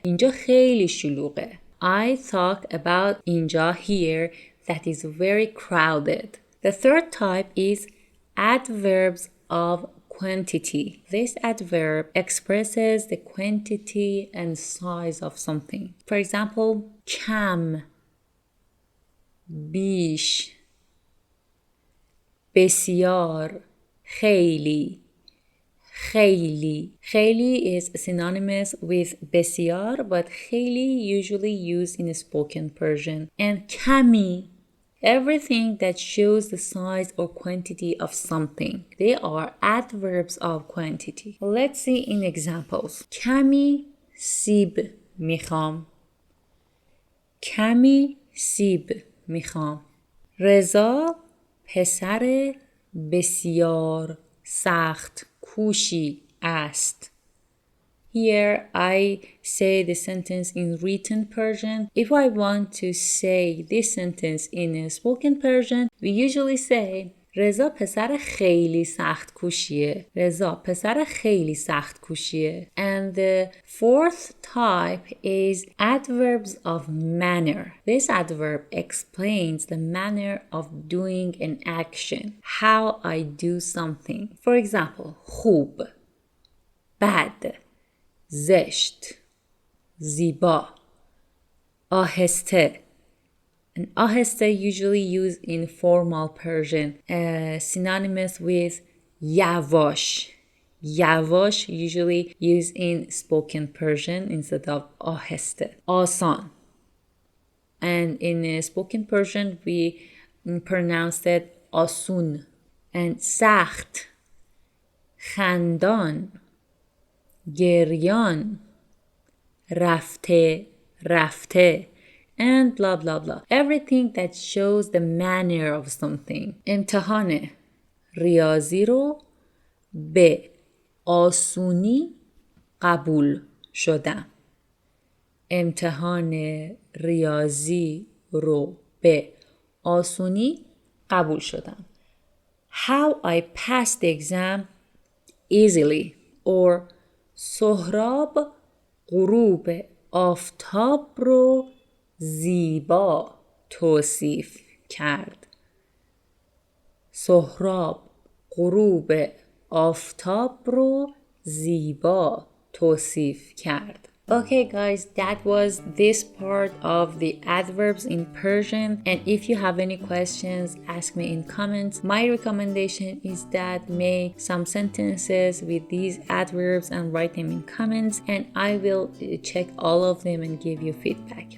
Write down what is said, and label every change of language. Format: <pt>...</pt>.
<fa>اینجا خیلی شلوغه.</fa> <en>I talk about اینجا here that is very crowded. The third type is adverbs of quantity. This adverb expresses the quantity and size of something. For example, کم، بیش، بسیار، خیلی.</en> <fa>خیلی.</fa> <en>خیلی is synonymous with بسیار, but خیلی usually used in spoken Persian. And کمی, everything that shows the size or quantity of something. They are adverbs of quantity. Let's see in examples.</en> <fa>کمی سیب میخوام. کمی سیب میخوام. رضا پسر بسیار سخت کوشی است.</fa> <en>Here I say the sentence in written Persian. If I want to say this sentence in spoken Persian, we usually say</en> <fa>رضا پسر خیلی سخت کوشیه. رضا پسر خیلی سخت کوشیه.</fa> <en>And the fourth type is adverbs of manner. This adverb explains the manner of doing an action. How I do something. For example, خوب, bad, زشت, زیبا, آهسته. And aheste usually used in formal Persian, synonymous with yavash. Yavash usually used in spoken Persian instead of aheste. Asan. And in spoken Persian, we pronounce it asun. And sakht, khandan, geryan, rafte, rafte. And blah blah blah. Everything that shows the manner of something.</en> <fa>امتحان ریاضی رو به آسونی قبول شدم. امتحان ریاضی رو به آسونی قبول شدم.</fa> <en>How I passed the exam easily.</en> <fa>Or سهراب غروب آفتاب رو زیبا توصیف کرد. سهراب غروب آفتاب رو زیبا توصیف کرد.</fa> <en>Okay guys, that was this part of the adverbs in Persian, and if you have any questions, ask me in comments. My recommendation is that make some sentences with these adverbs and write them in comments, and I will check all of them and give you feedback.</en>